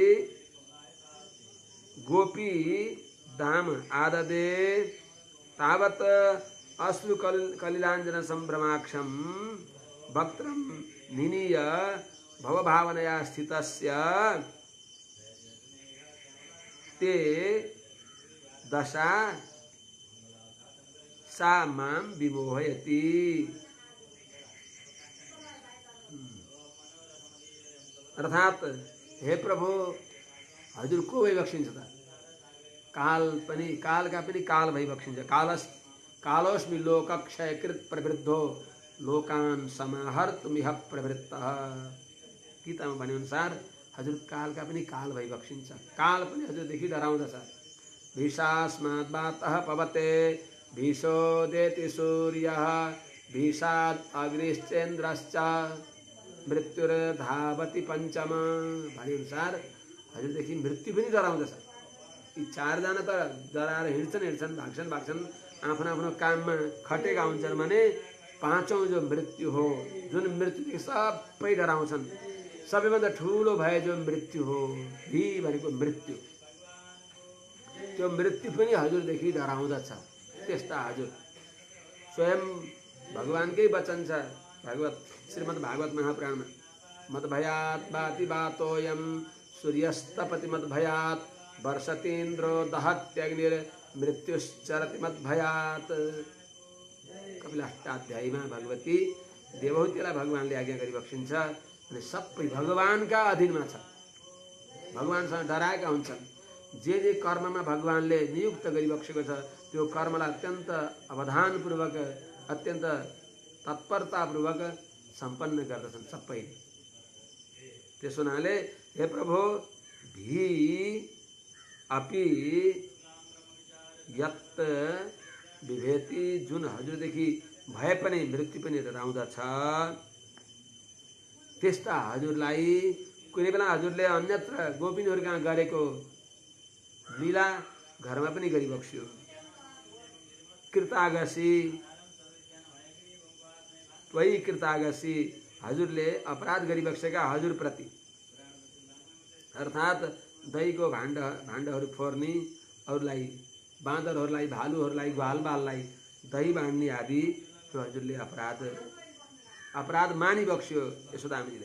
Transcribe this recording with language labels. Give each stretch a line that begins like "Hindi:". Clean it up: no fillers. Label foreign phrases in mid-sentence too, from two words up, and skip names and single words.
Sanskrit: गोपी दाम आददे तावत् अश्रु कलिलांजन संभ्रमाक्षम वक्त्रं निनीय भवभावनया स्थितस्य ते दशा सा मां विमोहयति।
Nepali: अर्थात हे प्रभु, हजुर को भइबक्सिन्छ त? काल पनि, कालका पनि काल भइबक्सिन्छ।
Sanskrit: कालोस्मि लोकक्षयकृत प्रवृद्धो लोकान समाहर्तुमिह प्रवृत्तः।
Nepali: गीतामा भने अनुसार हजुर कालका पनि काल भइबक्सिन्छ। काल पनि हजुरदेखि डराउँदछ।
Sanskrit: भीषास्माद्वातः पवते भीषोदेति सूर्यः भीषात् अग्निश्चेन्द्रश्च मृत्युर्धावति पञ्चम।
Nepali: भने अनुसार हजुरदेखि मृत्यु पनि डराउँदछ। यी चारजना त डराएर हिँड्छन् भाग्छन् आफ्नो आफ्नो काममा खटेका हुन्छन् भने पाँचौं जो मृत्यु हो, जुन मृत्युदेखि सबै डराउँछन्, सबैभन्दा ठुलो भए जो मृत्यु हो, भी भनेको मृत्यु, त्यो मृत्यु पनि हजुरदेखि डराउँदछ। त्यस्ता हजुर स्वयं भगवानकै वचन छ श्रीमद् भागवत महापुराणमा,
Sanskrit: मद्भयात् बाति बातोयम सूर्यस्तपति मद्भयात् वर्षतीन्द्रो दहत्यग्निर्मृत्युश्चरति मद्भयात्।
Nepali: कपिलाष्टाध्यायीमा भगवती देवहूतिलाई भगवानले आज्ञा गरिबक्सिन्छ अनि सबै भगवानका अधीनमा छ, भगवानसँग डराएका हुन्छन्। जे जे कर्ममा भगवानले नियुक्त गरिबक्सेको छ त्यो कर्मलाई अत्यन्त अवधानपूर्वक, अत्यन्त तत्परतापूर्वक सम्पन्न गर्दछन् सबैले। त्यसो हुनाले हे प्रभु,
Sanskrit: भी अपि यत विभेति,
Nepali: जुन हजुरदेखि भए पनि मृत्यु पनि डराउँदछ, त्यस्ता हजुरलाई कुनै बेला हजुरले अन्यत्र गोपिनीहरू कहाँ गरेको लीला घरमा पनि गरिबक्स्यो।
Sanskrit: कृतागसी त्वयि कृतागसी,
Nepali: हजुरले अपराध गरिबक्सेका हजुरप्रति, अर्थात् दहीको भाण्डहरू फोर्ने, अरूलाई बाँदरहरूलाई, भालुहरूलाई, ग्वालबाललाई दही बाँड्ने आदि त्यो हजुरले अपराध मानिबक्स्यो यशोदामीले।